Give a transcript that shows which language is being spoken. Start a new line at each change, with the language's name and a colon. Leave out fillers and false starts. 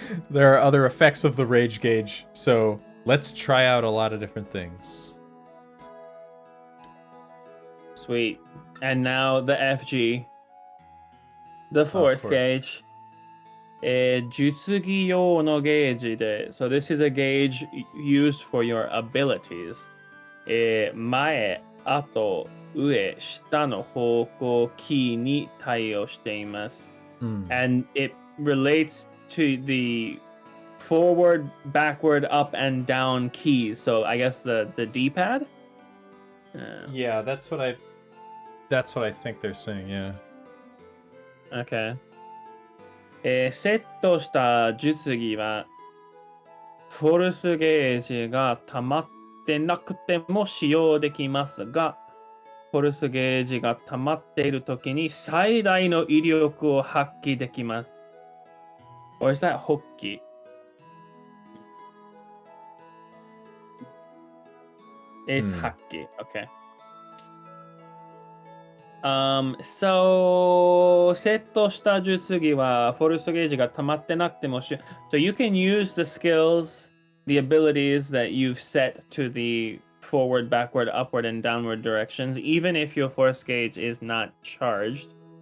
English: There are other effects of the rage gauge. So let's try out a lot of different things. Sweet. And now the FG. The force course. gauge.
Japanese: 術技用のゲージで
English: So this is a gauge used for your abilities.
Japanese: 前、後、上、下の方向キーに対応しています。
English: And it relates to the forward, backward, up, and down keys. So I guess the D-pad? Yeah, that's what I think they're saying, yeah. Okay.
Japanese: セットした術技はフォルスゲージが溜まってなくても使用できますが、フォルスゲージが溜まっているときに最大の威力を発揮できます。
English: Or is that 発揮? It's 発揮.Okay. So
Japanese: セットした術技はフォルスゲージが溜まってなくても
English: So you can use the skills, the abilities that you've set to the forward, backward, upward, and downward directions, even if your force gauge is not charged.